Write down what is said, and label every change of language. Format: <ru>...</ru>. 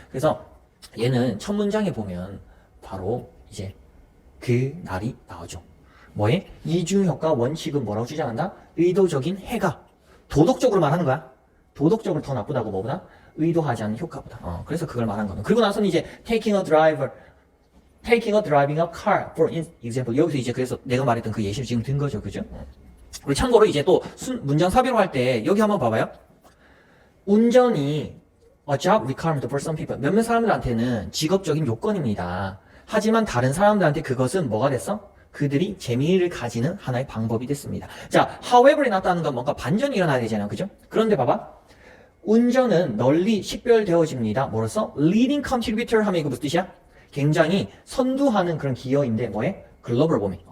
<ko>그래서 얘는 첫 문장에 보면 바로 이제 그 날이 나오죠. 뭐에? 이중효과 원칙은 뭐라고 주장한다? 의도적인 해가 도덕적으로 말하는 거야. 도덕적으로 더 나쁘다고 뭐보다? 의도하지 않는 효과보다. 그래서 그걸 말한 거는.</ko> <en>그리고 나서는 이제 taking a driving a car for example.</en> <ko>여기서 이제 그래서 내가 말했던 그 예시를 지금 든 거죠. 그죠? 그리고 참고로 이제 또 문장 삽입을 할 때 여기 한번 봐봐요. 운전이</ko> <en>a job requirement for some people.</en> <ko>몇몇 사람들한테는 직업적인 요건입니다. 하지만 다른 사람들한테 그것은 뭐가 됐어? 그들이 재미를 가지는 하나의 방법이 됐습니다. 자, however이 나타나는 건 뭔가 반전이 일어나야 되잖아요. 그죠? 그런데 봐봐. 운전은 널리 식별되어집니다. 뭐로써?</ko> <en>leading contributor</en> <ko>하면 이거 무슨 뜻이야? 굉장히 선두하는 그런 기여인데 뭐에? 글로벌 워밍.</ko>